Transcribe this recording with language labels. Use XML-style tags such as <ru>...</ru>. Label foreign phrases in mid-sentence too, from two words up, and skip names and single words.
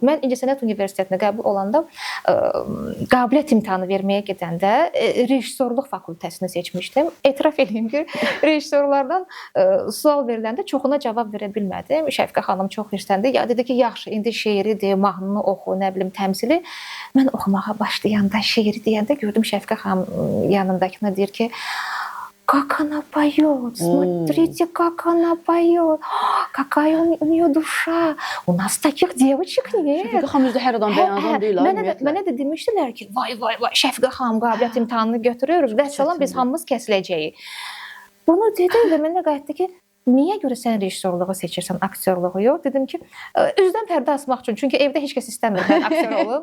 <az>Mən İncəsənət Universitetinə qəbul olanda qabiliyyət imtahanı verməyə gedəndə rejissorluq fakültəsini seçmişdim. Etiraf edeyim ki, rejissorlardan sual veriləndə çoxuna cavab verə bilmədim. Şəfiqə xanım çox hirsləndi. Ya dedi ki, yaxşı, indi şeiridir, mahnını oxu, nə bilim, təmsili. Mən oxumağa başlayanda, şeiri deyəndə gördüm Şəfiqə xanım yanındakına deyir ki,</az> <ru>как она поет, смотрите, как она поет, какая у нее душа. У нас таких девочек нет.</ru> <az>Şəfiqə xanım özü hər adam bəyandan deyil. Mənə də demişdilər ki, vay, Şəfiqə xanım qabiliyyət imtahanını götürür və salam biz hamımız kəsiləcəyik. Bunu dedi və mənə qayıtdı ki, niyə görə sən rejissorluğu seçirsən, aktyorluğu yox? Dedim ki, üzdən pərdə asmaq üçün. Çünki evdə heç kəs istəmir mən aktyor olum.</az>